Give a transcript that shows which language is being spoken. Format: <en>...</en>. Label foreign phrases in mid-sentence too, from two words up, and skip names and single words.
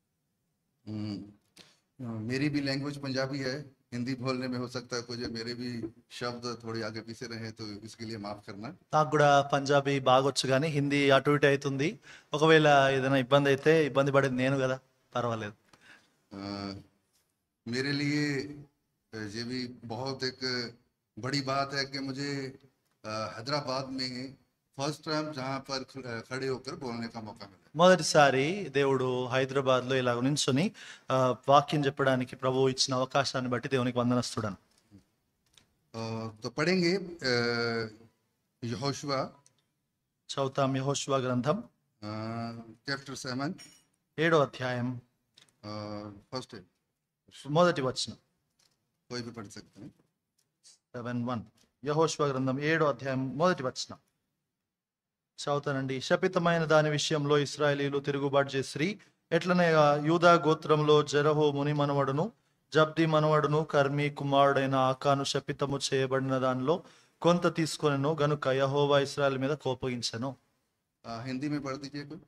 <hi>मेरी भी लैंग्वेज पंजाबी है, हिंदी बोलने में हो सकता है कुछ मेरे भी शब्द थोड़े आगे पीछे रहे तो इसके लिए माफ करना।</hi> <te>నాకు కూడా పంజాబీ బాగొచ్చు కానీ హిందీ అటు ఇటు అవుతుంది. ఒకవేళ ఏదైనా ఇబ్బంది అయితే ఇబ్బంది పడేది నేను కదా, పర్వాలేదు.</te> <hi>अ, मेरे लिए ये भी बहुत एक बड़ी बात है कि मुझे हैदराबाद में</hi> <en>first time</en> <hi>जहाँ पर खड़े होकर बोलने का मौका मिला।</hi> <te>మొదటిసారి దేవుడు హైదరాబాద్లో ఇలా నించుని వాక్యం చెప్పడానికి ప్రభువు ఇచ్చిన అవకాశాన్ని బట్టి దేవునికి వందనస్తుడను.</te> <hi>तो पढ़ेंगे यहोशुआ</hi> <te>చదువుతాం యెహోషువ గ్రంథం</te> <hi>चैप्टर 7</hi> <te>7వ అధ్యాయం</te> <hi>फर्स्ट</hi> <te>మొదటి వచనం.</te> <hi>कोई भी पढ़ सकते हैं।</hi> <te>7:1 యెహోషువ గ్రంథం 7వ అధ్యాయం మొదటి వచనం చదువుతానండి. శపితమైన దాని విషయంలో ఇశ్రాయేలీయులు తిరుగుబాటు చేసిరి. ఎట్లనగా యూదా గోత్రంలో జెరహు ముని మనవడును జబ్ది మనవడును కర్మి కుమారుడైన ఆకాను శపితము చేయబడిన దానిలో కొంత తీసుకొనెను గనుక యెహోవా ఇశ్రాయేల్ మీద కోపగించెను.</te> <hi>हिंदी में पढ़ दीजिए कोई।</hi>